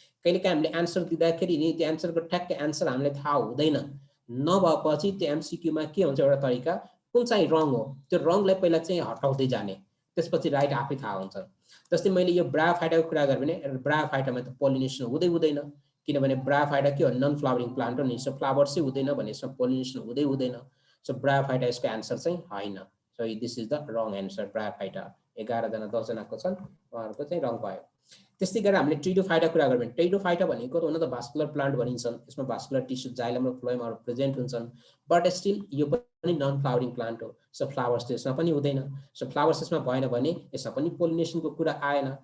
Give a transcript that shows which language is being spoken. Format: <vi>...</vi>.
<ne>कहिलेकाहीँ हामीले एन्सर दिँदाखेरि नि त्यो एन्सरको ठ्याक्कै एन्सर हामीले थाहा हुँदैन, नभएपछि त्यो एमसिक्यूमा के हुन्छ एउटा तरिका कुन चाहिँ रङ हो त्यो रङलाई पहिला चाहिँ हटाउँदै जाने, त्यसपछि राइट आफै थाहा हुन्छ। जस्तै मैले यो ब्रायोफाइटाको कुरा गरेँ भने ब्रायोफाइटामा त पोलिनेसन हुँदैन, किनभने ब्रायोफाइटा के हो नन फ्लावरिङ प्लान्ट हो नि, सो फ्लावर चाहिँ हुँदैन भने यसमा पोलिनेसन हुँदैन। सो ब्रायोफाइटा यसको एन्सर चाहिँ होइन।</ne> <en>So this is the wrong answer bryophyta.</en> <ne>11 जना 10 जनाको छन्, उहाँहरूको चाहिँ रङ भयो। त्यस्तै गरेर हामीले टेरिडोफाइटा कुरा गर्यो भने टेरिडोफाइटा भनेको हुन त भास्कुलर प्लान्ट भनिन्छन्, यसमा भास्कुलर टिस्यु जाइलम र फ्लोएमहरू प्रेजेन्ट हुन्छन्, बट स्टिल यो पनि नन फ्लावरिङ प्लान्ट हो। सो फ्लावर्स त यसमा पनि हुँदैन। सो फ्लावर्स यसमा भएन भने यसमा पनि पोलिनेसनको कुरा आएन।</ne>